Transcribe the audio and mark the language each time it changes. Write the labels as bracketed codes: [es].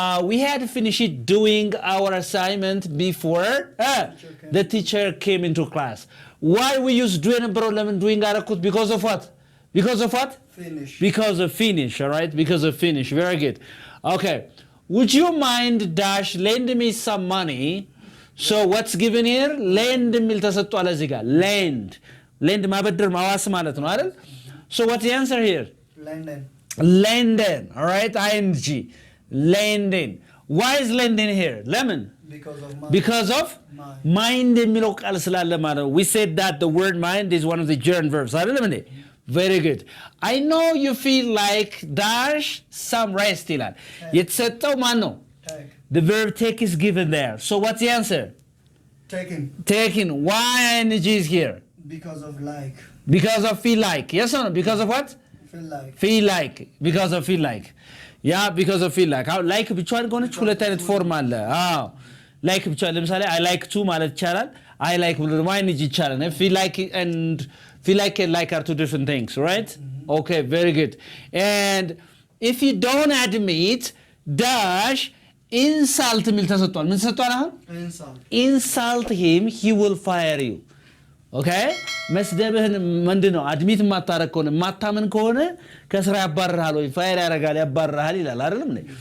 [en] We had finished doing our assignment before the teacher came into class. Why we use doing and problem doing arakut? Because of what? Finish. Because of finish, all right? Because of finish. Very good. Okay. Would you mind dash lend me some money? So what's given here? [am] Lend ሚል ተሰጥቷል እዚህ ጋር. Lend ማበደር ማዋስ ማለት ነው አይደል? [en] So what's the answer here? Lenden. All right? ing. Lending. Why is lending here? Lemon. Because of mind [am] የሚለው ቃል ስላለ ማለት ነው. [en] We said that the word mind is one of the gerund verbs. [am] አይደለም እንዴ? [en] Very good. I know you feel like dash some rest [am] ይላል. የተሰጠው ማን ነው? [en] The verb take is given there. So what's the answer? Taking. Why ing is here? Because of like. Because of feel like. Yes or no? Because of what? Feel like. Because of feel like. Yeah, because of feel like. How like [am] ብቻዋን ከሆነች ሁለት አይነት ፎርም አለ። አዎ like ብቻዋን ለምሳሌ I like to ማለት ይቻላል። I like ብሎ ደግሞ ing ይቻላል። [en] Feel like and are two different things, right? Mm-hmm. Okay, very good. And if you don't admit dash insult [am] ሚል ተሰጥቷል። ምን ተሰጥቷል አሁን? [en] Insult him, he will fire you. [am] Okay? መስደብህን ምንድነው? አድሚት ማታረክ ከሆነ ማታመን ከሆነ ከስራ ያባርራል ወይ ፋየር ያረጋል ያባርራል ይላል አይደል?